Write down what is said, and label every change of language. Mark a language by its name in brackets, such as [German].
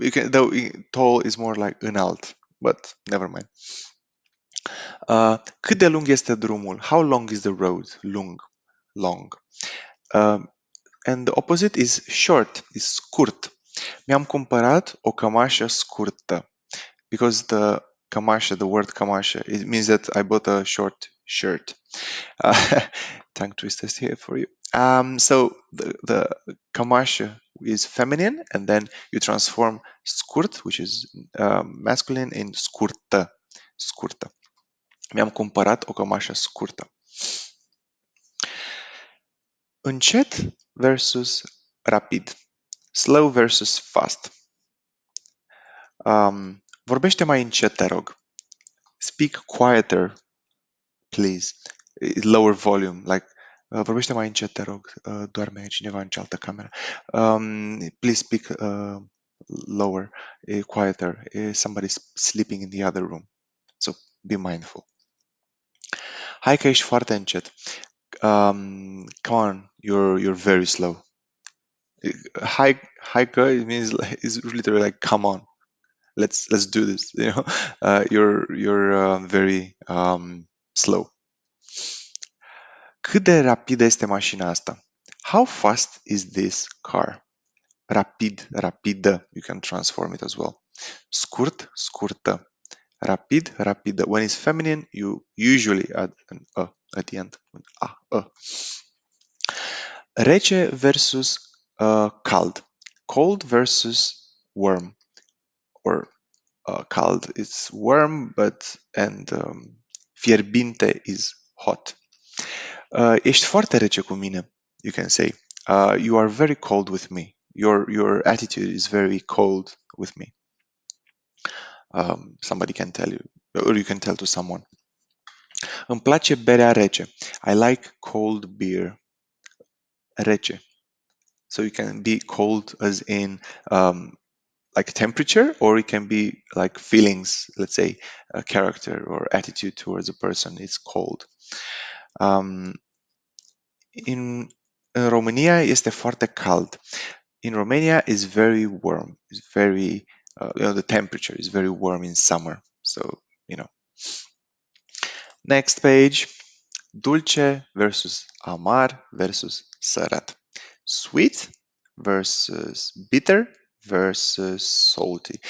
[English] Though tall is more like înalt, but never mind. [Romanian] Cât de lung este drumul? [English] How long is the road? Long. And the opposite is short, is scurt. [Romanian] Mi-am cumpărat o cămașă scurtă. [English] Because the word cămașă, it means that I bought a short shirt. Tongue twisters here for you. So the cămașă is feminine, and then you transform scurt, which is masculine, in scurtă. [Romanian] Mi-am cumpărat o cămașă scurtă. [English] Încet versus rapid. Slow versus fast. [Romanian] Vorbește mai încet, te rog. [English] Speak quieter, please. Lower volume, like [Romanian] vorbește mai încet, te rog. Doarme cineva în cealaltă cameră. [English] Please speak lower, quieter. Somebody's sleeping in the other room. So be mindful. [Romanian] Hai că ești foarte încet. [English] Come on, you're very slow. Hai că it means is literally like come on. Let's do this. You're very slow. [Romanian] Cât de rapidă este mașina asta? [English] How fast is this car? Rapid, rapidă. You can transform it as well. Scurt, scurtă. Rapid, rapidă. When it's feminine, you usually add an at the end. Rece versus cald. Cold versus warm. Or cald is warm, and fierbinte is hot. [Romanian] Ești foarte rece cu mine, [English] you can say. You are very cold with me. Your attitude is very cold with me. Somebody can tell you, or you can tell to someone. [Romanian] Îmi place berea rece. [English] I like cold beer. Rece. So you can be cold as in like temperature, or it can be like feelings, let's say a character or attitude towards a person is cold. [Romanian] In România este foarte cald. [English] In Romania is very warm. It's very, the temperature is very warm in summer. So, Next page. [Romanian] Dulce versus amar versus sărat. [English] Sweet versus bitter versus salty.